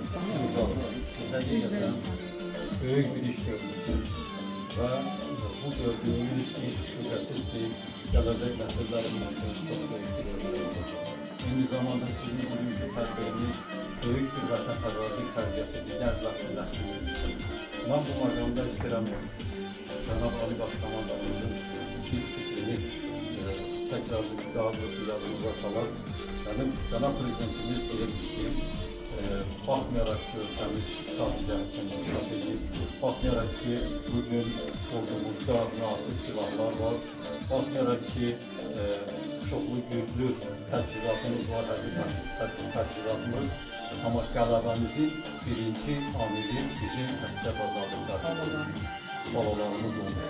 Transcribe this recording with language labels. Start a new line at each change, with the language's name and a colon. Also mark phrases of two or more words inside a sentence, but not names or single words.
Turkish: Size gerçekten büyük bir iş görmüşsünüz. Ve bu gördüğünüz iş şüphesiz ki gelecek nesillerimiz için çok büyük bir örnek olacak.
Azerbaijani: Aynı zamanda sizin bugünkü tədbiriniz
Turkish: büyük bir
Azerbaijani: vətənpərvərlik tərbiyəsidir, gəncləşdirilmişdir. Ben bu məqamda istəyirəm Cənab Ali Başkomandanımızın bir fikrini tekrar daha doğrusu yazımıza salar. Cənab Prezidentimiz deyir ki, baxmayaraq ki, ölkəmiz sadəcə inkişaf edib, baxmayaraq ki, bugün ordumuzda nasıl silahlar var, baxmayaraq ki, çoxlu güclü təchizatımız var, hərbi təchizatımız, amma qələbəmizin birinci amili bizim əsgər azadlıqlarımız, balalarımız oldu.